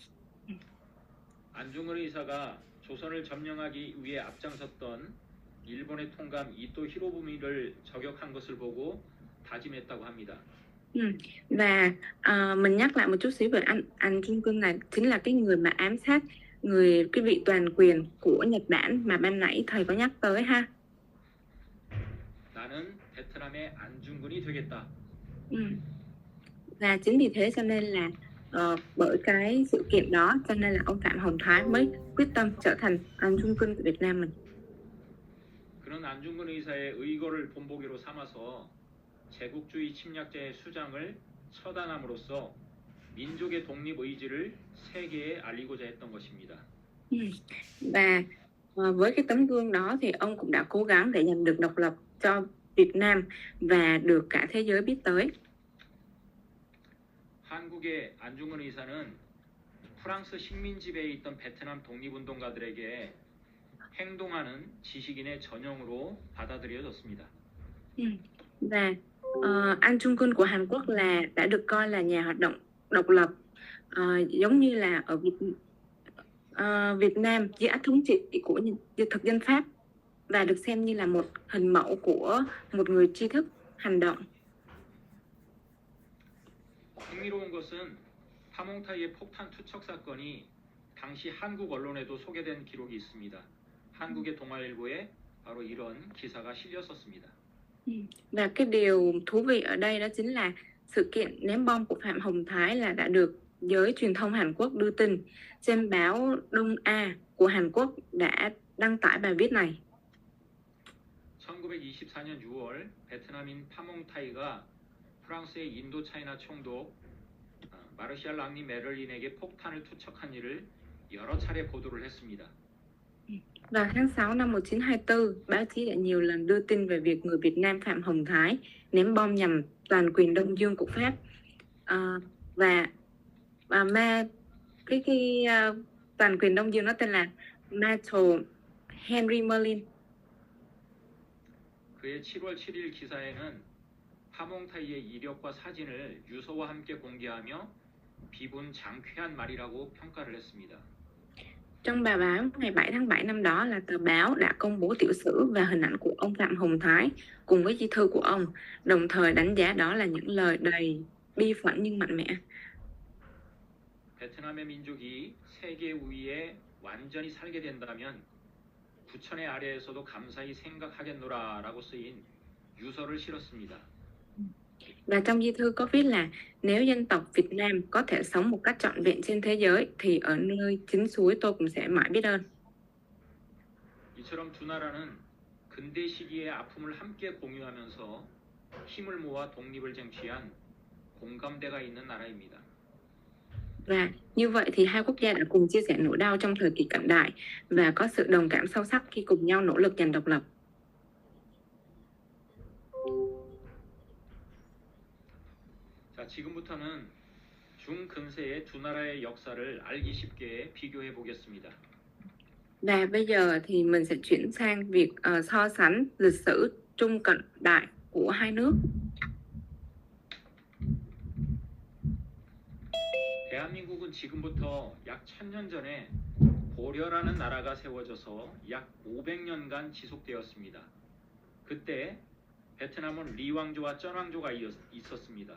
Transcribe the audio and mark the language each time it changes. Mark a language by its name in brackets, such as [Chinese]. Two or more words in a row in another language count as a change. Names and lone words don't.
[Korean] 안중근 의사가 조선을 점령하기 위해 앞장섰던 일본의 통감 이토 히로부미를 저격한 것을 보고 다짐했다고 합니다. [Vietnamese] Và mình nhắc lại một chút xíu về anh Trung Quân này, chính là cái người mà ám sát cái vị toàn quyền của Nhật Bản mà ban nãy thầy có nhắc tới ha. [Korean] 나는 베트남의 안중근이 되겠다. [Vietnamese] Và chính vì thế cho nên là bởi cái sự kiện đó cho nên là ông Phạm Hồng Thái mới quyết tâm trở thành anh Trung Quân của Việt Nam mình. [Korean] 그는 안중근 의사의 의거를 본보기로 삼아서 제국주의 침략자의 수장을 처단함으로써 민족의 독립 의지를 세계에 알리고자 했던 것입니다. [Vietnamese] Và với cái tấm gương đó thì ông cũng đã cố gắng để giành được độc lập cho Việt Nam và được cả thế giới biết tới. [Korean] 한국의 안중근 의사는 프랑스 식민 지배에 있던 베트남 독립운동가들에게 행동하는 지식인의 전형으로 받아들여졌습니다. [Vietnamese] Và anh Trung Quân của Hàn Quốc đã được coi là nhà hoạt động độc lập, giống như là ở Việt Nam dưới ách thống trị của thực dân Pháp, và được xem như là một hình mẫu của một người tri thức hành động. [Korean] 흥미로운 것은 파몽타이의 폭탄 투척 사건이 당시 한국 언론에도 소개된 기록이 있습니다. 한국의 동아일보에 바로 이런 기사가 실렸었습니다. [Vietnamese] Và cái điều thú vị ở đây đó chính là sự kiện ném bom của Phạm Hồng Thái là đã được giới truyền thông Hàn Quốc đưa tin. Trên báo Đông A của Hàn Quốc đã đăng tải bài viết này. [Korean] 1924년 6월 베트남인 파몽타이가 프랑스의 인도 차이나 총독 마르샬 랑리 메를린에게 폭탄을 투척한 일을 여러 차례 보도를 했습니다. [Vietnamese] Vào tháng 6 năm 1924, báo chí đã nhiều lần đưa tin về việc người Việt Nam Phạm Hồng Thái ném bom nhằm toàn quyền Đông Dương của Pháp. Toàn quyền Đông Dương nó tên là Marshal Henry Merlin. [Korean] 그의 7월 7일 기사에는 파몽타이의 이력과 사진을 유서와 함께 공개하며 비분 장쾌한 말이라고 평가를 했습니다. [Vietnamese] Trong bài báo ngày 7 tháng 7 năm đó là tờ báo đã công bố tiểu sử và hình ảnh của ông Phạm Hồng Thái cùng với di thư của ông, đồng thời đánh giá đó là những lời đầy bi phẫn nhưng mạnh mẽ. [Korean] 베트남의 민족이 세계 우위에 완전히 살게 된다면 부천의 아래에서도 감사히 생각하겠노라라고 쓰인 유서를 실었습니다. [Vietnamese] Và trong di thư có viết là nếu dân tộc Việt Nam có thể sống một cách trọn vẹn trên thế giới thì ở nơi chính suối tôi cũng sẽ mãi biết ơn. [Korean] 이처럼 두 나라는 근대 시기의 아픔을 함께 공유하면서 힘을 모아 독립을 쟁취한 공감대가 있는 나라입니다. [Vietnamese] Và như vậy thì hai quốc gia đã cùng chia sẻ nỗi đau trong thời kỳ cận đại và có sự đồng cảm sâu sắc khi cùng nhau nỗ lực giành độc lập. [Korean] 자, 지금부터는 중근세의 두 나라의 역사를 알기 쉽게 비교해 보겠습니다. [Vietnamese] Và bây giờ thì mình sẽ chuyển sang việc so sánh lịch sử trung cận đại của hai nước. [Korean] 대한민국은 지금부터 약 1000년 전에 고려라는 나라가 세워져서 약 500년간 지속되었습니다. 그때 베트남은 리왕조와 쩐왕조가 있었습니다.